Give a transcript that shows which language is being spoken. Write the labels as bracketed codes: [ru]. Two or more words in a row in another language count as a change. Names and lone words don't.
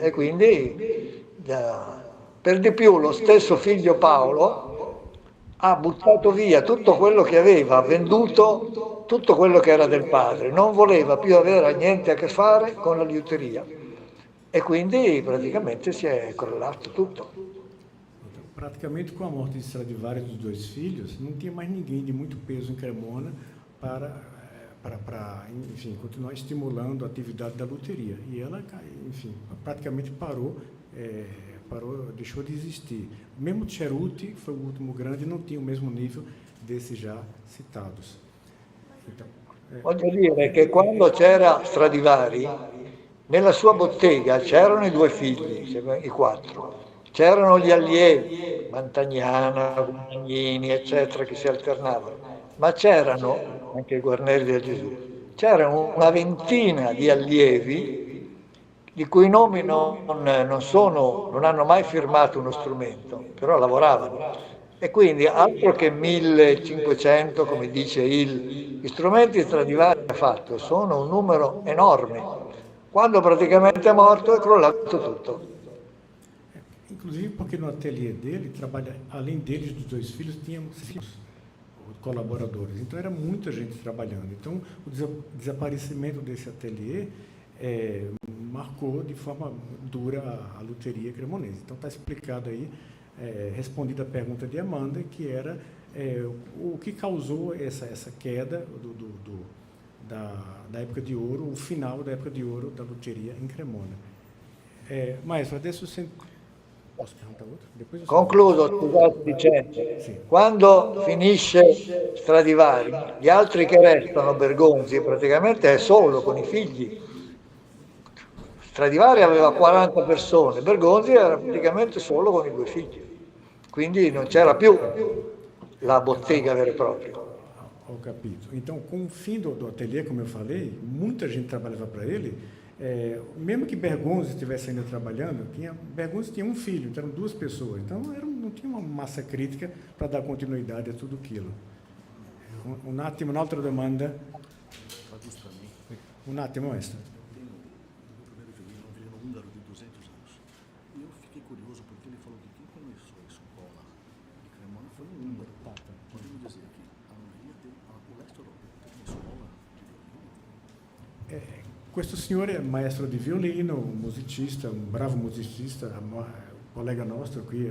[it] E quindi, per di più, lo stesso figlio Paolo ha buttato via tutto quello che aveva, ha venduto tutto quello che era del padre, non voleva più avere niente a che fare con la liuteria. E quindi praticamente si è crollato tutto. [pt] Praticamente com a morte de Stradivari e dos dois filhos, não tinha mais ninguém de muito peso em Cremona para enfim, continuar estimulando a atividade da luteria. E ela, enfim, praticamente parou, deixou de existir. Mesmo Ceruti, que foi o último grande, não tinha o mesmo nível desses já citados. Então, voglio dire che quando c'era Stradivari, nella sua bottega c'erano i due figli, i quattro, c'erano gli allievi, Mantagnana, Guadagnini, eccetera, che si alternavano, ma c'erano anche i Guarneri del Gesù, c'erano una ventina di allievi di cui nomi non hanno mai firmato uno strumento, però lavoravano. E quindi altro che 1500, come dice gli strumenti Stradivari ha fatto, sono un numero enorme. Quando praticamente è morto è crollato tutto. Inclusive porque no ateliê dele, além deles, dos dois filhos, tínhamos colaboradores. Então era muita gente trabalhando. Então o desaparecimento desse ateliê marcou de forma dura a luteria cremonese. Então está explicado aí, respondida a pergunta de Amanda, que era o que causou essa queda da época de ouro, o final da época de ouro da luteria em Cremona. [it] Maestro, adesso posso [pt] perguntar outro? [it] Concludo, scusate, dicendo, quando finisce Stradivari, gli altri che restano, Bergonzi, praticamente è solo con i figli. Stradivari aveva 40 persone, Bergonzi era praticamente solo con i due figli, quindi non c'era più la bottega vera e propria. Ho capito. [pt] Então, com o fim do ateliê, como eu falei, muita gente trabalhava para ele. Mesmo que Bergonzi estivesse ainda trabalhando, Bergonzi tinha um filho, então eram duas pessoas. Então, não tinha uma massa crítica para dar continuidade a tudo aquilo. [it] Un attimo, un'altra domanda. Un attimo, maestro. Questo signore è maestro di violino, un musicista, un bravo musicista, collega nostro qui